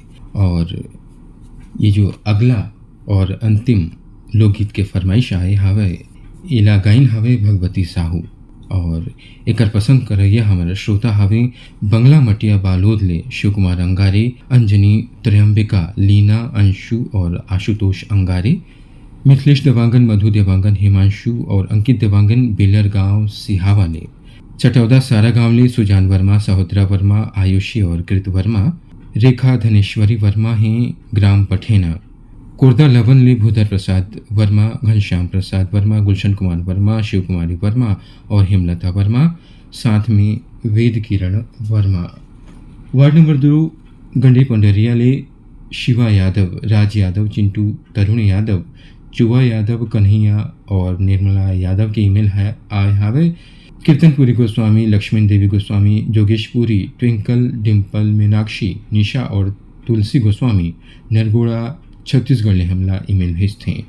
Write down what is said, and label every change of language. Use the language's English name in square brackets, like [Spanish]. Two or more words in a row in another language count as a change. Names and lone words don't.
[Chhattisgarhi] और ये जो अगला और अंतिम लोकगीत के फरमाइश आए हवे इला गाइन हवे भगवती साहू, और एकर पसंद करैया हमारा श्रोता हवे बंगला मटिया बालोद ले शिव कुमार अंगारे, अंजनी त्रयंबिका, लीना, अंशु और आशुतोष अंगारे, मिथिलेश देवांगन, मधु देवांगन, हिमांशु और अंकित देवांगन बेलर गांव सिहावा ले, चटौदा सारा गांव ले सुजान वर्मा, सहोदरा वर्मा, आयुषी और कृत वर्मा, रेखा धनेश्वरी वर्मा हैं ग्राम पठेना, कुर्दा लवन ले भूधर प्रसाद वर्मा, घनश्याम प्रसाद वर्मा, गुलशन कुमार वर्मा, शिव कुमारी वर्मा और हेमलता वर्मा, साथ में वेद किरण वर्मा। वार्ड नंबर 2 गंडे पंडरिया ले शिवा यादव, राज यादव, चिंटू तरुण यादव, चुवा यादव, कन्हैया और निर्मला यादव के ईमेल है आए हावे कीर्तनपुरी गोस्वामी, लक्ष्मण देवी गोस्वामी, जोगेशपुरी, ट्विंकल, डिम्पल, मीनाक्षी, निशा और तुलसी गोस्वामी नरगोड़ा छत्तीसगढ़ ने हमला ईमेल भेजते हैं।